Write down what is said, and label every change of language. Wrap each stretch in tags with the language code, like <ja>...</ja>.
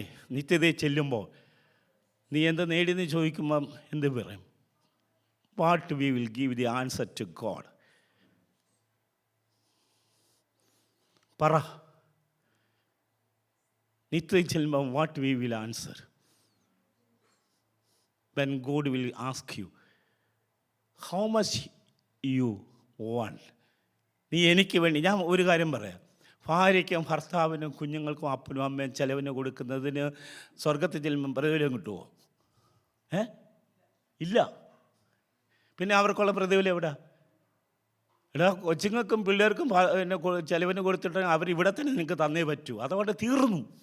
<ml>നിത്യതയിൽ ചെല്ലുമ്പോൾ നീ എന്ത് നേടിയെന്ന് ചോദിക്കുമ്പം എന്ത് പറയും?</ml> <en>What we will give the answer to God?</en> <ml>പറ. നിത്യതയിൽ ചെല്ലുമ്പം</ml> <en>What we will answer? when God will ask you how much you want.</en> <ml>നീ എനിക്ക് വേണ്ടി, ഞാൻ ഒരു കാര്യം പറയാം, ഭാര്യയ്ക്കും ഭർത്താവിനും കുഞ്ഞുങ്ങൾക്കും അപ്പനും അമ്മയും ചെലവിന് കൊടുക്കുന്നതിന് സ്വർഗത്തിൽ ചെല്ലുമ്പം പ്രതിഫലം കിട്ടുമോ? ഇല്ല. പിന്നെ അവർക്കുള്ള പ്രതിഫലം എവിടെ? കൊച്ചുങ്ങൾക്കും പിള്ളേർക്കും ചെലവിന് കൊടുത്തിട്ട് അവർ ഇവിടെ തന്നെ നിങ്ങൾക്ക് തന്നേ പറ്റൂ. അതുകൊണ്ട് തീർന്നു.</ml>